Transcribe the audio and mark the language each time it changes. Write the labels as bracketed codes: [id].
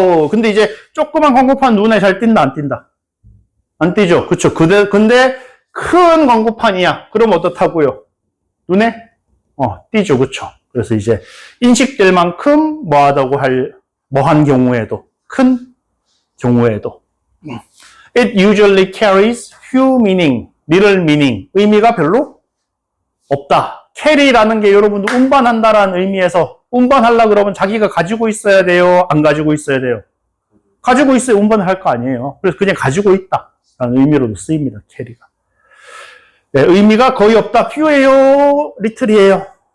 [ko] 근데 이제 조그만 광고판 눈에 잘 띈다, 안 띈다? 안 띄죠? 그쵸? 근데 큰 광고판이야. 그럼 어떻다고요? 눈에? 띄죠. 그쵸? 그래서 이제 인식될 만큼 뭐한 경우에도, 큰 경우에도. [en] It usually carries few meaning, little meaning. [ko] 의미가 별로 없다. carry라는 게 여러분들 운반한다라는 의미에서 운반하려고 그러면 자기가 가지고 있어야 돼요? 안 가지고 있어야 돼요? 가지고 있어야 운반을 할 거 아니에요. 그래서 그냥 가지고 있다 라는 의미로도 쓰입니다. 캐리가. 네, 의미가 거의 없다. few예요? little이에요?